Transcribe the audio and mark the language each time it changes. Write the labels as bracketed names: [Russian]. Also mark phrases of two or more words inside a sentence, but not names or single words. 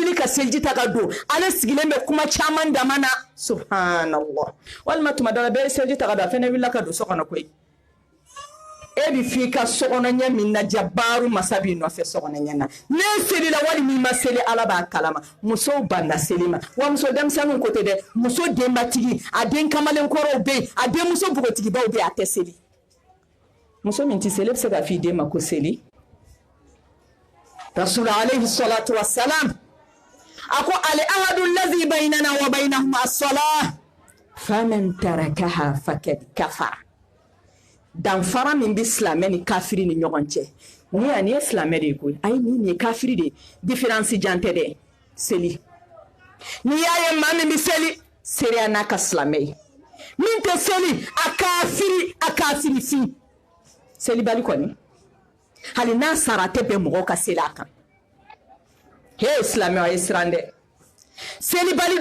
[Bambara] wuli ka seliji ta ka don ale sigilen bɛ kuma caman dama na subhanallah walima tuma dɔ la bɛɛ ye seliji ta ka don a fɛnɛ wulila ka don so kɔnɔ koyi e bi fi ka sokɔnɔ ɲɛ min na jabaru masa b'i nɔfɛ sokɔnɔ ɲɛ na ne seli la wali min ma seli ala b'a kalama musow banna seli ma wa muso denmisɛnninw ko tɛ dɛ muso denbatigi a den kamalenkɔrɔw bɛ yen a den muso bogotigibaw bɛ yen a tɛ seli muso min tɛ seli bɛ se ka f'i den ma ko seli [Arabic] رسول عليه الصلاة والسلام [Bambara] a ko [Arabic] العهد الذي بيننا وبينهم الصلاة فمن تركها فقد كفر [Bambara] danfara min bɛ silamɛ ni kafiri ni ɲɔgɔn cɛ ni ye silamɛ de ye koyi ayi nin ye kafiri de ye différence jan tɛ dɛ seli n'i y'a ye maa min bɛ seli seereya n'a ka silamɛ ye min tɛ seli a kafiri fin selibali kɔni hali n'a sara a tɛ bɛn mɔgɔw ka seli a kan he silamɛ a ye siran dɛ selibali